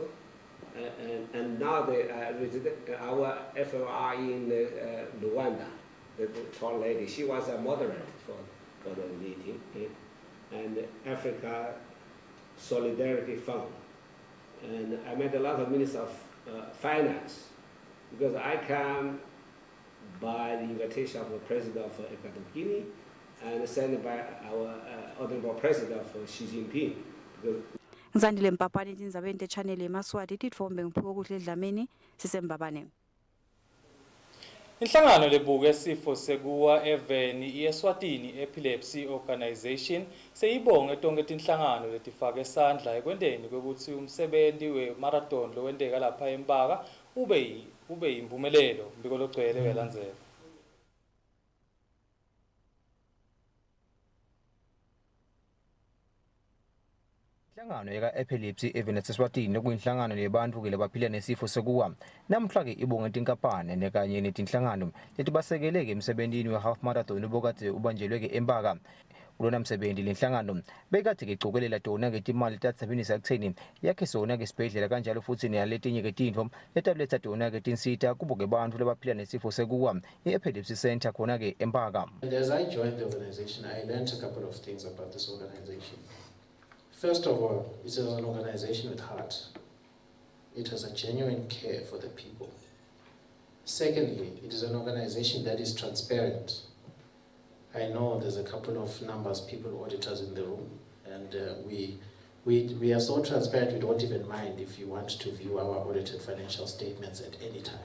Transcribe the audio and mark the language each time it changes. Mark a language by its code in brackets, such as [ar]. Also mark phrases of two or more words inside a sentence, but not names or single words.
[en] And now our FOR in Rwanda, the tall lady, she was a moderator for the meeting, and Africa Solidarity Fund. And I met a lot of ministers of finance, because I came by the invitation of the president of Equatorial Guinea and sent by our honorable president of Xi Jinping. [ss] Ngizandile Mpapane Tindzabeni Channel Yemaswati titfombe ngiphuka kuhle edlamini sisembabane. Inhlangano lebuka isifo sekuwa eveni iEswatini Epilepsy Organization seyibonge tonke tinhlangano letifake esandla ekwenteni kwekuthi umsebenti we-marathon lowenteka lapha eMpaka ube yimpumelelo mbiko logcwele welandzela. Inhlangano yeka-epilepsy eveni Tesiswati nekuyinhlangano lebantfu ke labaphila nesifo sekuwa namhla ke ibonge tinkampani nekanye netinhlangano letibasekeleke emsebentini we- [en] half marathon [ss] obokade ubanjelwe ke eMpaka. Kulona msebenzi lenhlangano bekade ke icokelela tona ke timali tatsebenzisa ekutheni yakhe sona ke isibhedlela kanjalo futhi naletinye ke tintfo letaletsa tona ke tinsita kubo ke bantfu labaphila nesifo sekuwa i- [en] epilepsy center [ss] khona ke eMpaka. [en] And as I joined the organization, I learned a couple of things about this organization. First of all, it is an organization with heart. It has a genuine care for the people. Secondly, it is an organization that is transparent. I know there's a couple of numbers, people, auditors in the room, and we are so transparent we don't even mind if you want to view our audited financial statements at any time.